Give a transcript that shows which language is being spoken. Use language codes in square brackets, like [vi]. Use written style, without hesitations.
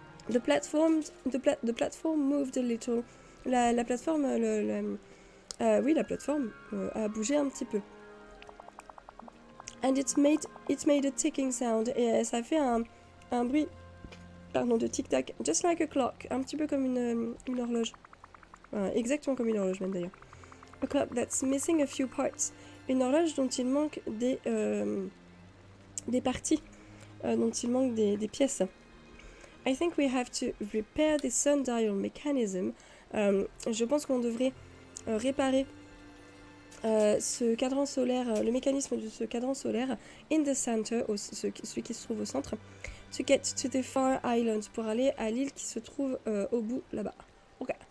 [en] The platform moved a little. [fr] La plateforme, oui, la plateforme a bougé un petit peu. [en] And it made a ticking sound. [fr] Et ça fait un bruit, de tic-tac, [en] just like a clock, [fr] un petit peu comme une horloge. Exactement comme une horloge même d'ailleurs. [en] A clock that's missing a few parts. [fr] Une horloge dont il manque des parties, dont il manque des pièces. [en] I think we have to repair the sundial mechanism. [fr] Je pense qu'on devrait réparer ce cadran solaire, le mécanisme de ce cadran solaire [en] in the center, [fr] celui qui se trouve au centre, [en] to get to the far island, [fr] pour aller à l'île qui se trouve au bout là-bas. Ok.